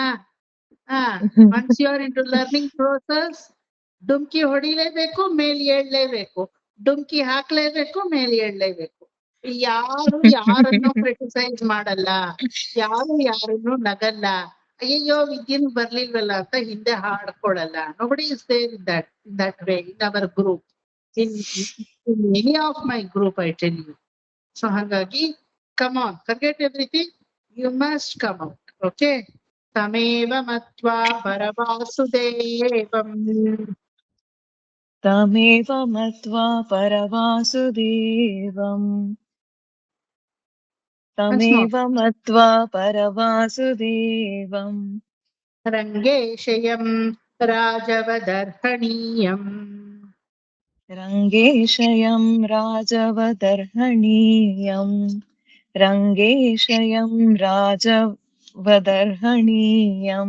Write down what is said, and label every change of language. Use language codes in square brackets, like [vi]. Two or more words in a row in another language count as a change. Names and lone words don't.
[en] once you are into learning process, [kn] ಡುಮ್ಕಿ ಹೊಡಿಲೇಬೇಕು, ಮೇಲ್ ಏಳ್ಲೇಬೇಕು, ಡುಮ್ಕಿ ಹಾಕ್ಲೇಬೇಕು, ಮೇಲ್ ಏಳ್ಲೇಬೇಕು. ಯಾರು ಯಾರನ್ನು ಕ್ರಿಟಿಸೈಸ್ ಮಾಡಲ್ಲ, ಯಾರು ಯಾರನ್ನು ನಗಲ್ಲ. ಅಯ್ಯಯ್ಯೋ ವಿದ್ಯನ್ ಬರ್ಲಿಲ್ವಲ್ಲ ಅಂತ ಹಿಂದೆ ಹಾಡ್ಕೊಳಲ್ಲ. [en] Nobody is there in that way in our group, in many of my group, I tell you. So ಹಾಗಾಗಿ come on, forget everything, you must come out. [sa] Okay, ತಮೇವ ಮತ್ವಾ ಪರವಾಸುದೇವಂ. ತಮೇವ ಮತ್ವಾ ಪರವಾಸುದೇವಂ. ತಮೇವ ಮತ್ವಾ ಪರವಾಸುದೇವಂ. ರಂಗೇಶಯಂ ರಾಜವದರ್ಹಣೀಯಂ. ರಂಗೇಶಯಂ ರಾಜವದರ್ಹಣೀಯಂ. ರಂಗೇಶಯಂ ರಾಜವದರ್ಹಣೀಯಂ.